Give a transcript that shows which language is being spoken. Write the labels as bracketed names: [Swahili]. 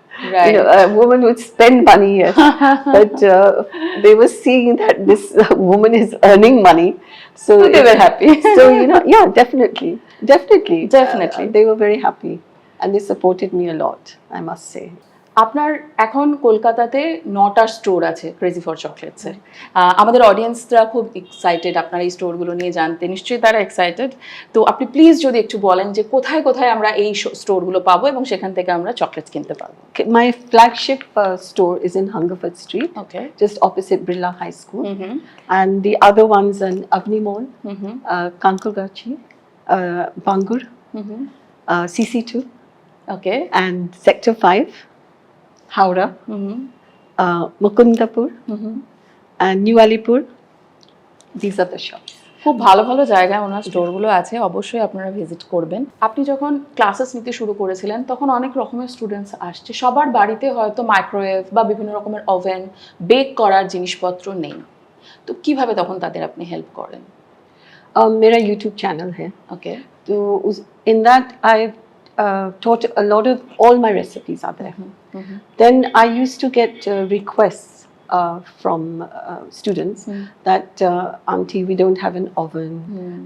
[English] Right. a woman would spend money, yes, but they were seeing that this woman is earning money, so So they were happy. So yeah, definitely, Definitely. they were very happy, and they supported me a lot, I must say. [Bangla] আপনার এখন কলকাতাতে 9টা store আছে crazy for চকলেটসের। আমাদের অডিয়েন্সরা খুব excited আপনার এই স্টোরগুলো নিয়ে জানতে, নিশ্চয়ই তারা এক্সাইটেড। তো আপনি প্লিজ যদি একটু বলেন যে কোথায় কোথায় আমরা এই স্টোরগুলো পাবো এবং সেখান থেকে আমরা চকলেটস কিনতে পারবো। [English] Okay, my flagship store is in Hungerford Street, okay. just opposite Birla High School, and the other ones in Avni Mall, Kankurgachi, Bangur, CC2, okay. and Sector 5, Howrah, Mukundapur, and New Alipur. These are the shops. [Bangla] খুব ভালো ভালো জায়গায় ওনার স্টোরগুলো আছে, অবশ্যই আপনারা visit করবেন। আপনি যখন ক্লাসেস নিতে শুরু করেছিলেন তখন অনেক রকমের স্টুডেন্টস আসছে, সবার বাড়িতে হয়তো মাইক্রোওয়েভ বা বিভিন্ন রকমের ওভেন, বেক করার জিনিসপত্র নেই, তো কিভাবে তখন তাদের আপনি হেল্প করেন? [Hindi] मेरा YouTube channel है, [English] Okay. तो in that I taught a lot of all my recipes are there. Then I used to get requests from students that auntie, we don't have an oven.